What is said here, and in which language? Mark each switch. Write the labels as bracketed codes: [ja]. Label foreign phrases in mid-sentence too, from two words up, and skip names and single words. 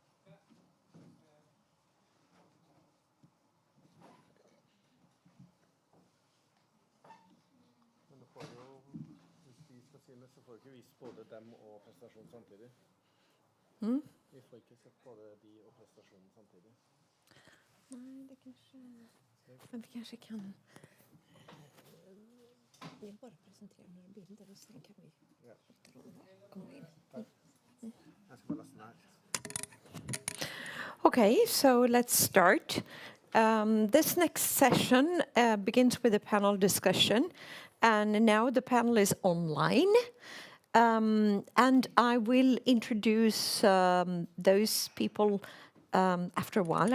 [no] Men du får jo, hvis vi skal si det, så får du ikke vist både dem og prestasjon samtidig. Vi får ikke sett både de og prestasjonen samtidig. [sv] Nej, det kanske... Men vi kanske kan... Jag bara presenterar några bilder och sen kan vi komma in. [no] Jeg skal bare laste den her. [en] Okay, so let's start. This next session begins with a panel discussion, and now the panel is online. And I will introduce those people after a while.